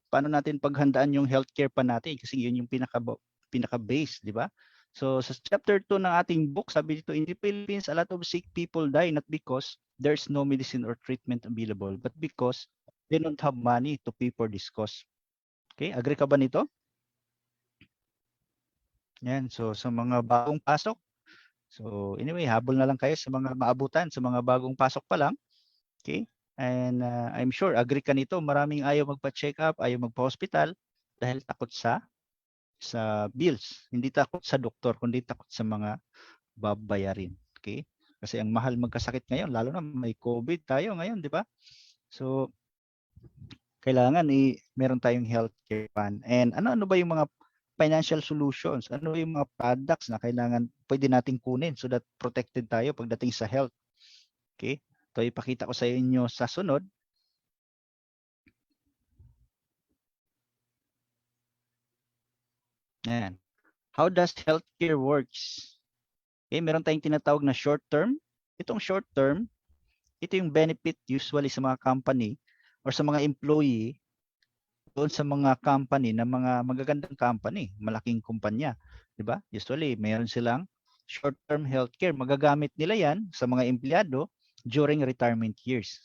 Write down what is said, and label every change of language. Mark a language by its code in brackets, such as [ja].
[tl] Paano natin paghandaan yung healthcare pa natin? Kasi yun yung pinaka-base, di ba? So sa chapter 2 ng ating book, sabi dito, [en] in the Philippines, a lot of sick people die not because there's no medicine or treatment available, but because they don't have money to pay for this cost. [tl] Okay, agree ka ba nito? Yan, so sa mga bagong pasok, so anyway, habol na lang kayo sa mga maabutan, sa mga bagong pasok pa lang. Okay? And I'm sure, agree ka nito, maraming ayaw magpa-check up, ayaw magpa-hospital dahil takot sa bills. Hindi takot sa doktor, kundi takot sa mga babayarin. Okay? Kasi ang mahal magkasakit ngayon, lalo na may COVID tayo ngayon, di ba? So, kailangan meron tayong healthcare fund. And ano ba yung mga financial solutions? Ano yung mga products na kailangan pwede nating kunin so that protected tayo pagdating sa health? Okay? Ito ipakita ko sa inyo sa sunod. Ayan. [en] How does healthcare works? [tl] Okay, meron tayong tinatawag na short term. Itong short term, ito yung benefit usually sa mga company or sa mga employee doon sa mga company na mga magagandang company, malaking kumpanya, 'di ba? Usually, meron silang short-term healthcare. Magagamit nila 'yan sa mga empleyado during retirement years.